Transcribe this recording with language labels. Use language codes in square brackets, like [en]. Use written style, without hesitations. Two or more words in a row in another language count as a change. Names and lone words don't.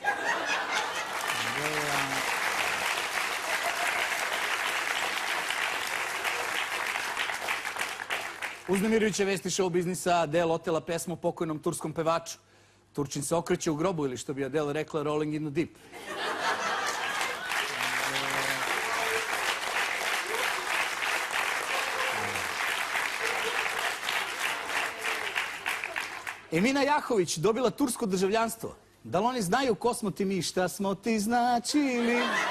[sr] Uznemirujuće vesti show biznisa. Adele otela pesmu pokojnom turskom pevaču. Turčin se okreće u grobu, ili što bi Adele rekla, [en] rolling in the deep. [sr] Emina Jahović dobila tursko državljanstvo. Da li oni znaju ko smo ti mi, šta smo ti značili?